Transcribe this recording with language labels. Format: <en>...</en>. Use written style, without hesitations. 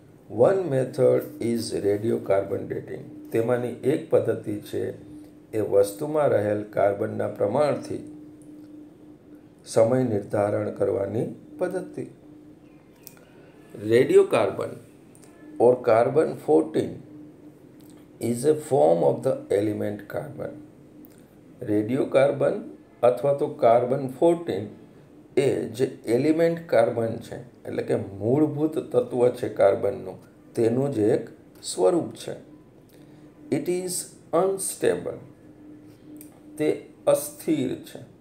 <en>One method is radio carbon dating.</en> <gu>તેમાંની એક પદ્ધતિ છે એ વસ્તુમાં રહેલ કાર્બનના પ્રમાણથી સમય નિર્ધારણ કરવાની પદ્ધતિ.</gu> <en>Radio carbon or carbon 14 is a form of the element carbon.</en> <gu>Radio carbon અથવા તો કાર્બન 14 એ જે એલિમેન્ટ કાર્બન છે એટલે કે મૂળભૂત તત્વ છે કાર્બનનું, તેનું જ એક સ્વરૂપ છે.</gu> <en>It is unstable.</en> <gu>તે અસ્થિર છે.</gu>